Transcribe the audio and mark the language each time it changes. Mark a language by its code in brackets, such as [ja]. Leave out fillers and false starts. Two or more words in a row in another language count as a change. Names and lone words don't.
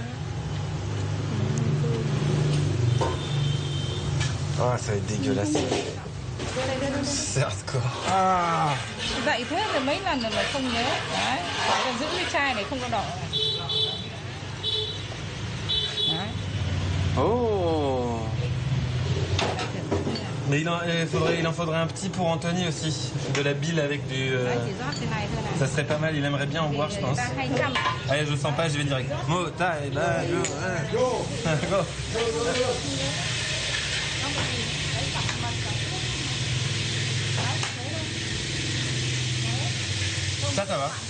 [fr] Ah, ça va être dégueulasse. C'est hardcore. Ah. [vi] Vậy thế là mấy lần rồi mà không nhớ. Đấy, còn giữ cái chai này không có đỏ này. Đấy. Oh. [fr] Mais il en faudrait un petit pour Anthony aussi. De la bile avec du... Ça serait pas mal, il aimerait bien en boire, je pense. Allez, je sens pas, je vais direct. Mo, ta, et bah, go. Ça va.